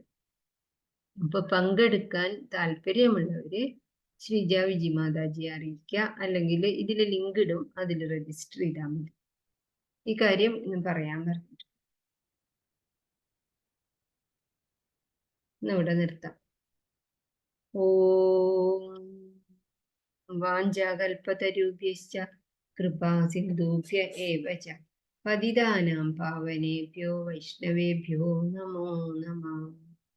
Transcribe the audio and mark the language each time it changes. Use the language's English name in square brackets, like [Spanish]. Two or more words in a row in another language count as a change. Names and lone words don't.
[Malayalam] അപ്പൊ പങ്കെടുക്കാൻ താല്പര്യമുള്ളവര് ശ്രീജ വിജി മാതാജിയെ അറിയിക്കുക, അല്ലെങ്കിൽ ഇതിൽ ലിങ്ക് ഇടും, അതിൽ രജിസ്റ്റർ ചെയ്താൽ മതി. ഈ കാര്യം ഇന്ന് പറയാൻ പറഞ്ഞിട്ടുണ്ട്. ഇവിടെ നിർത്താം. [Sanskrit] ഓം വാഞ്ചാകൽപതരുഭ്യശ്ച കൃപാ സിന്ധുഭ്യ ഏവ ച പതിതാനാം പാവനേഭ്യോ വൈഷ്ണവേഭ്യോ നമോ നമഃ.